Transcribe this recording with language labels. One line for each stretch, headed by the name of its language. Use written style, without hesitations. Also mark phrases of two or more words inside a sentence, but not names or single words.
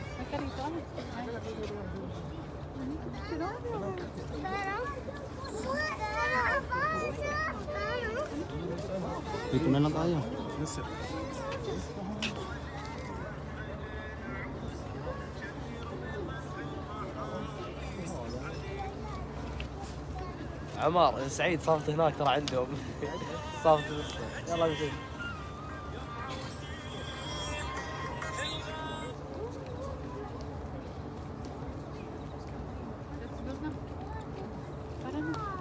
Filipino: ka rito. Dito na lang tayo.
Arabic: عمار سعيد صافت هناك ترى عندهم صافت يلا نشوف.
English: Let's go na.
Filipino: Para na.